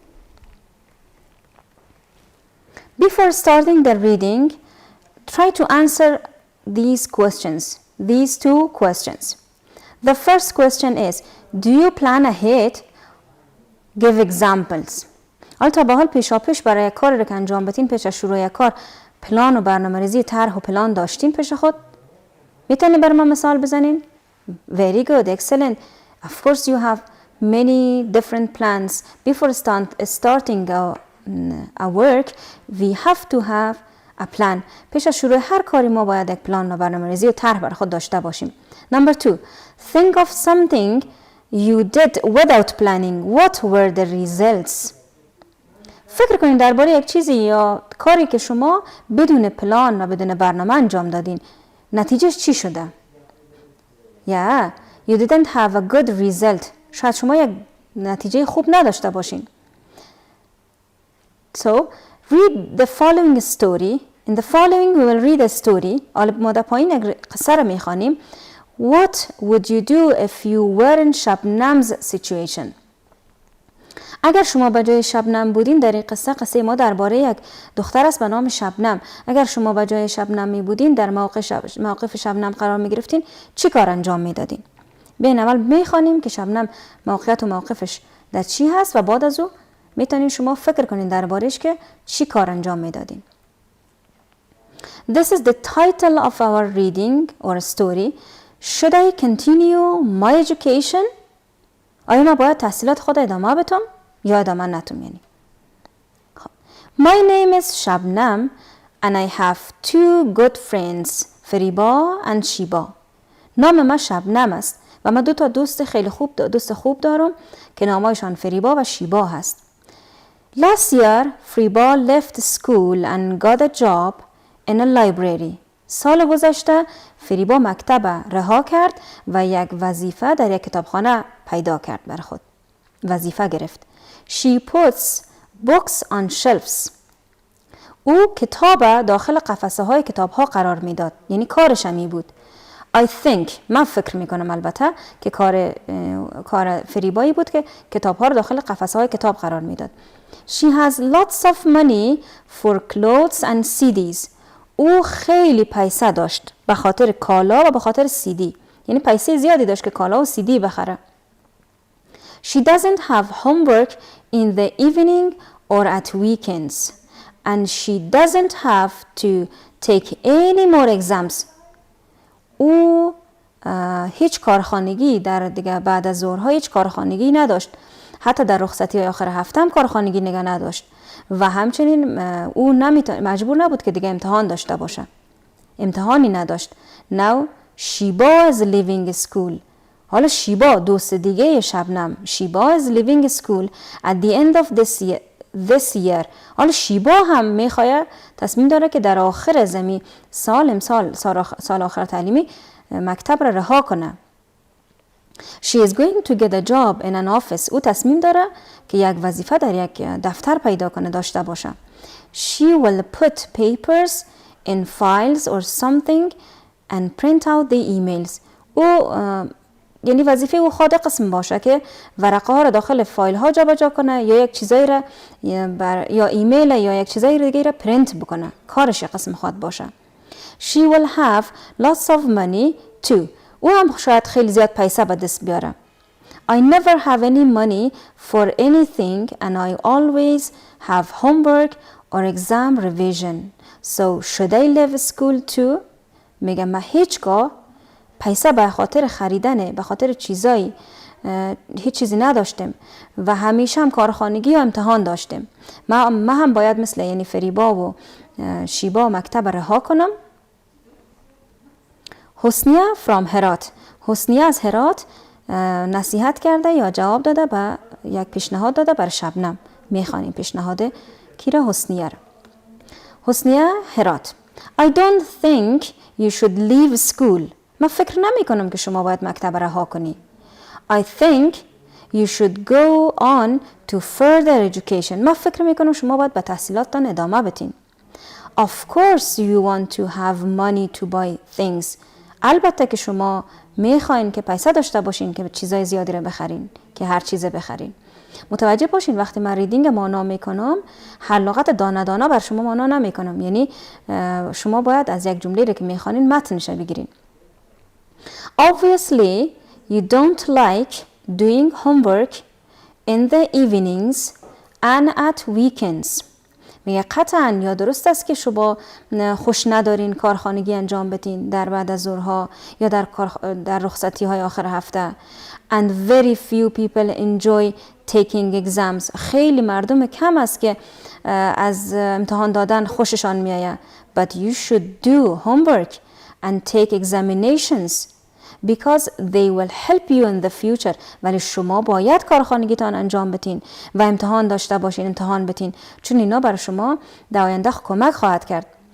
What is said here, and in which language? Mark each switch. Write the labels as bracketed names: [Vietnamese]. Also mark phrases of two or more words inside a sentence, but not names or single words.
[English] Before starting the reading, try to answer these questions. These two questions. The first question is, do you plan ahead? Give examples. [Persian] تا به حال پیشاپیش برای کاری رو که انجام بدین پیش از شروع کار پلان و برنامه‌ریزی طرح و پلان داشتین پیش خود؟ میتونید بر من مثال بزنین؟ [English] Very good, excellent. Of course you have many different plans. Before starting a work, we have to have a plan. [Persian] پیش از شروع هر کاری ما باید یک پلان و برنامه‌ریزی و طرح برای خود داشته باشیم. [English] Number 2, think of something you did without planning. What were the results? [Persian] فکر کنید درباره یک چیزی یا کاری که شما بدون پلان و بدون برنامه انجام دادین. نتیجهش چی شده؟ [English] Yeah, you didn't have a good result. [Persian] شاید شما یک نتیجه خوب نداشته باشین. [English] So, read the following story. In the following we will read a story. [Persian] ما در پایین یک قصه را میخوانیم. [English] What would you do if you were in Shabnam's situation? [Persian] اگر شما به جای شبنم بودین، در این قصه ما درباره یک دختر است به نام شبنم. اگر شما به جای شبنم می بودین، در موقف شبنم قرار می گرفتین، چی کار انجام می دادین؟ بین اول می خوانیم که شبنم موقعیت و موقفش در چی هست و بعد از او میتونین شما فکر کنین دربارهش که چی کار انجام می دادین. [English] This is the title of our reading or story. Should I continue my education? [Persian] آیا من باید تحصیلات خود ادامه بدم یا ادامه ندم؟ [English] یعنی My name is Shabnam and I have two good friends, فریبا and شیبا. [Persian] نام من شبنم است و من دو تا دوست خوب دارم که نامایشان فریبا و شیبا هست. [English] Last year, فریبا left school and got a job in a library. [Persian] سال گذشته فریبا مکتب رها کرد و یک وظیفه در یک کتابخانه پیدا کرد بر خود. وظیفه گرفت. [English] She puts books on shelves. [Persian] او کتاب داخل قفسه های کتاب ها قرار میداد. یعنی کارش همی بود. [English] I think, [Persian] من فکر میکنم البته که کار فریبایی بود که کتاب ها رو داخل قفسه های کتاب قرار میداد. [English] She has lots of money for clothes and CDs. [Persian] او خیلی پیسه داشت به خاطر کالا و به خاطر CD. یعنی پیسه زیادی داشت که کالا و CD بخره. [English] She doesn't have homework in the evening or at weekends. And she doesn't have to take any more exams. [Persian] او هیچ کارخانگی دیگه بعد از ظهرها هیچ کارخانگی نداشت. حتی در رخصتی های آخر هفته هم کارخانگی نگه نداشت. و همچنین او مجبور نبود که دیگه امتحان داشته باشه. امتحانی نداشت. [English] Now شیبا is leaving school. [Persian] حالا شیبا دوست دیگه شبنم. [English] شیبا is leaving school at the end of this this year. [Persian] حالا شیبا هم میخواد تصمیم داره که در آخر زمین سال آخر تعلیمی مکتب را رها کنه. [English] She is going to get a job in an office. [Persian] او تصمیم داره که یک وظیفه در یک دفتر پیدا کنه، داشته باشه. [English] She will put papers in files or something and print out the emails. [Persian] او یعنی وظیفه او خود قسم باشه که ورقه ها را داخل فایل ها جابجا کنه یا یک چیزایی را یا ایمیل یا یک چیزایی دیگه را پرینت بکنه. کارش قسم خود باشه. [English] She will have lots of money too. [Persian] او هم شاید خیلی زیاد پیسه به دست بیاره. [English] I never have any money for anything and I always have homework or exam revision. So should I leave school too? [Persian] میگم من هیچگاه پیسه به خاطر خریدن، به خاطر چیزایی هیچ چیزی نداشتم و همیشه هم کارخانگی و امتحان داشتم. من هم باید مثل یعنی فریبا و شیبا مکتب رها کنم. [English] حسنیه from هرات. [Persian] حسنیه از هرات نصیحت کرده یا جواب داده به یک پیشنهاد داده بر شبنم. میخوانیم پیشنهاد کیره؟ حسنیه. حسنیه هرات. [English] I don't think you should leave school. [Persian] من فکر نمی کنم که شما باید مکتب رها کنی. [English] I think you should go on to further education. [Persian] من فکر می کنم شما باید به تحصیلاتتان ادامه بدین. [English] Of course you want to have money to buy things. [Persian] البته که شما میخواین که پیسه داشته باشین که چیزای زیادی رو بخرین، که هر چیزه بخرین. متوجه باشین وقتی من ریدینگ مانا میکنم حلاقت دانه دانه بر شما مانا نمیکنم، یعنی شما باید از یک جمله رو که میخوانین متنش بگیرین. [English] Obviously you don't like doing homework in the evenings and at weekends. [Persian] میگه قطعا یا درست است که شما خوش ندارین کارخانگی انجام بدین در بعد از ظهرها یا در رخصتی های آخر هفته. [English] And very few people enjoy taking exams. [Persian] خیلی مردم کم است که از امتحان دادن خوششان میآید. [English] But you should do homework and take examinations because they will help you in the future. [Persian] ولی شما باید کارخانگیتان انجام بدین و امتحان داشته باشین، امتحان بدین، چون اینا برای شما در آینده کمک خواهد کرد.